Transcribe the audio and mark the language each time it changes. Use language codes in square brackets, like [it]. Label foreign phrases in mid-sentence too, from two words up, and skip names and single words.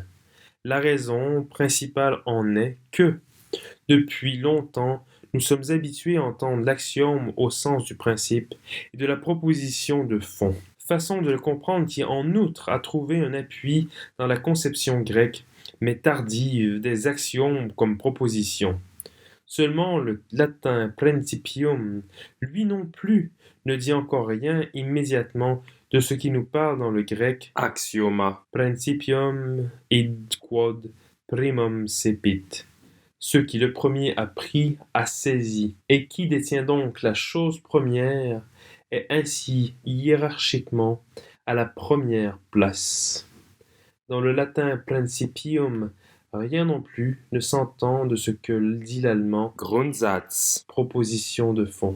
[fr] La raison principale en est que, depuis longtemps, nous sommes habitués à entendre l'axiome au sens du principe et de la proposition de fond, façon de le comprendre qui en outre a trouvé un appui dans la conception grecque, mais tardive, des axiomes comme proposition. Seulement le latin principium, lui non plus, ne dit encore rien immédiatement de ce qui nous parle dans le grec axioma, [la] principium id quod primum cepit. [fr] Ce qui le premier a pris, a saisi, et qui détient donc la chose première, est ainsi hiérarchiquement à la première place. Dans le latin principium, rien non plus ne s'entend de ce que dit l'allemand Grundsatz, proposition de fond.